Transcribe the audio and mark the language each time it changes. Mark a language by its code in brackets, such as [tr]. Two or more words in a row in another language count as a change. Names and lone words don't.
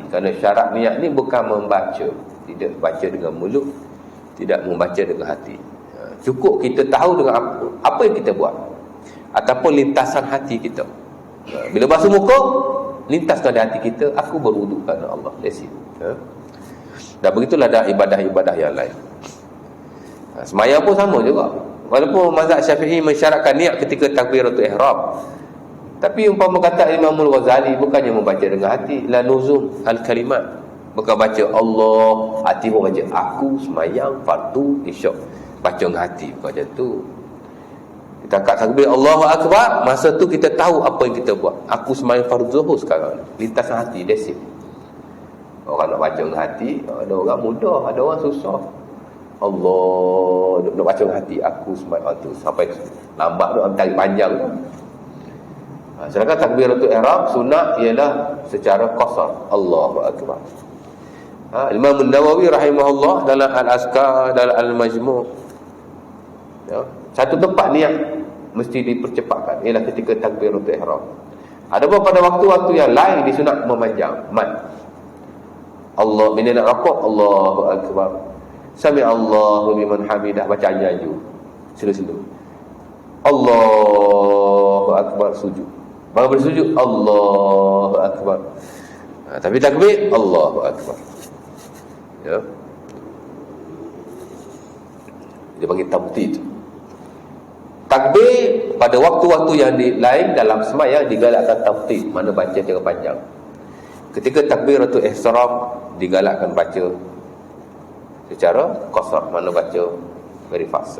[ms] Kerana syarat niat ni bukan membaca, tidak baca dengan mulut, tidak membaca dengan hati. Cukup kita tahu dengan apa yang kita buat, ataupun lintasan hati kita. Bila basuh muka, lintaskan di hati kita, aku berwudu kerana Allah. [en] That's it. [ms] Dan begitulah ada ibadah-ibadah yang lain. Semayang pun sama juga. Walaupun mazhab Syafi'i mensyaratkan niat ketika takbiratul ihram, tapi umpama kata Imam Al-Ghazali, bukannya membaca dengan hati, [ar] la nuzum al-kalimat, [ms] bukan baca Allah, hati pun baca aku semayang fardu isyak, baca dengan hati, bukan macam tu. Kita angkat takbir [ar] Allahu Akbar, [ms] masa tu kita tahu apa yang kita buat. Aku semayang fardu zuhur sekarang, lintasan hati, [en] that's it. [ms] Orang nak baca dengan hati, ada orang mudah, ada orang susah. Allah, nak baca dengan hati, aku semayang tu sampai lambat tu, tarik panjang tu. Sedangkan takbiratul ihram sunat ialah secara qasar, [ar] Allahu Akbar. [ms] Imam An-Nawawi rahimahullah dalam Al-Azkar, dalam Al-Majmu', ya, satu tempat niat mesti dipercepatkan ialah ketika takbiratul ihram. Adapun pada waktu-waktu yang lain disunat memanjang mad. Allah, bila nak rukuk, [ar] Allahu Akbar, Sami Allahu liman hamidah, [ms] baca anju selu-selu, [ar] Allahu Akbar, sujud. [ms] Baru bersujud, [ar] Allahu Akbar. [ms] Tapi takbir, [ar] Allahu Akbar. [ms] Ya. Dia panggil tamtid. Takbir pada waktu-waktu yang lain dalam sembahyang digalakkan tamtid, mana baca secara panjang. Ketika takbiratul ihram digalakkan baca secara qasar, mana baca [en] very fast.